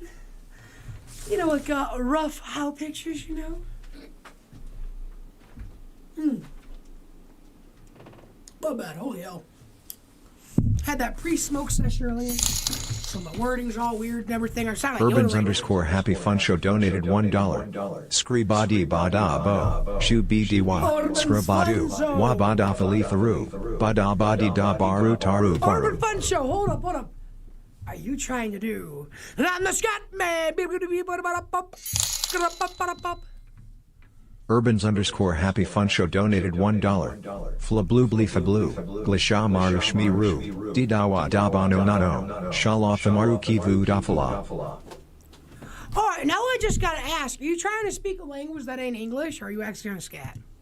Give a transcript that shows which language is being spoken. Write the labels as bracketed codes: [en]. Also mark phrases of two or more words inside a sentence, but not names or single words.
[en] You know, like rough how pictures, you know? Not bad, holy hell. Had that pre-smoke session earlier. So my wording's all weird and everything. I sound like Urbans Yoda underscore Happy Fun Show donated $1. Screebadi bada bo. Shu bdi wa. Scrabadu. Wa bada falifaru. Bada badi da baru taru Urban baru. Fun Show. Hold up. Are you trying to do? And I'm the Scott Man. Urbans underscore Happy Fun Show donated $1. Flablu blifablu. Glisha maru shmiru. Didawa dabano nano. Shalafamaru kivu dafala. All right, now I just gotta ask: are you trying to speak a language that ain't English, or are you actually gonna scat?